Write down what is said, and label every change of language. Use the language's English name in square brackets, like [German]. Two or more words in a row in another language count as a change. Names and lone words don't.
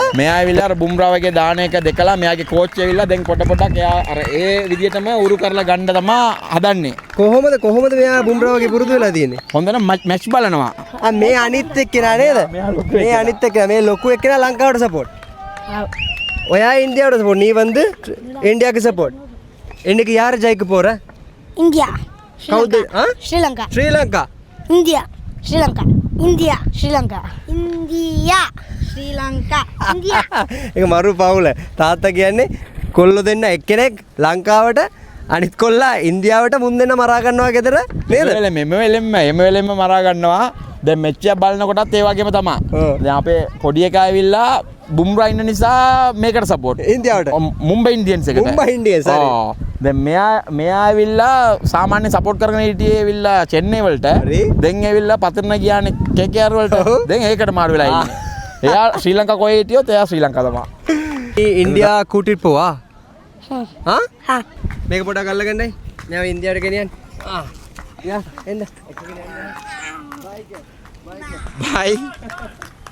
[Sinhala] මෙයා ඇවිල්ලා අර බුම්රාවගේ දාන එක දැකලා මෙයාගේ කෝච් ඇවිල්ලා දැන් පොඩක් එයා අර ඒ විදියටම උරු කරලා ගන්න තමයි හදන්නේ. කොහොමද මෙයා බුම්රාවගේ පුරුදු වෙලා තියෙන්නේ? හොඳට මැච් බලනවා. මේ අනිත් එක්කෙනා නේද? මේ අනිත් එක්කෙනා මේ ලොකු එක්කෙනා ලංකාවට සපෝට්. ඔයා ඉන්දියාවට සපෝට්. [Tamil] நீ வந்து இந்தியாக்கு சப்போர்ட். இன்னைக்கு யார் ஜெயிக்க போற? இந்தியா. கவுது ஸ்ரீலங்கா. ஸ்ரீலங்கா. இந்தியா. ஸ்ரீலங்கா. இந்தியா. ஸ்ரீலங்கா. இந்தியா. [Sinhala] ශ්‍රීලංකා. ඉන්දියා. ඒක මරු පවුල. තාත්තා කියන්නේ කොල්ලෝ දෙන්න එක්කෙනෙක් ලංකාවට අනිත් කොල්ලා ඉන්දියාවට මුන් දෙන්න මරා ගන්නවා ගෙදර නේද? එම වෙලෙම මරා ගන්නවා. දැන් මෙච්චර බලනකොටත් ඒ වගේම තමයි. දැන් අපේ පොඩි එකා ඇවිල්ලා බුම්රා ඉන්න නිසා මේකට සපෝට්. ඉන්දියාවට. මුම්බයි ඉන්ඩියන්ස් එකට. මුම්බයි ඉන්ඩියන්ස් හරි. දැන් මෙයා ඇවිල්ලා සාමාන්‍ය සපෝට් කරගෙන හිටියේ ඇවිල්ලා චෙන්නයි වලට. දැන් ඇවිල්ලා පතරණ ගියානේ KKR වලට. දැන් ඒකට මාරු වෙලා ඉන්නේ. එයා ශ්‍රී ලංකා කොහේ හිටියොත් එයා ශ්‍රී ලංකා තමයි. [Tamil] ඉන්දියා கூட்டிட்டு போவா? [Sinhala] හා. මේක පොඩක් අල්ලගන්නයි. මම ඉන්දියාවට ගෙනියන්න. යා එන්න. බයි.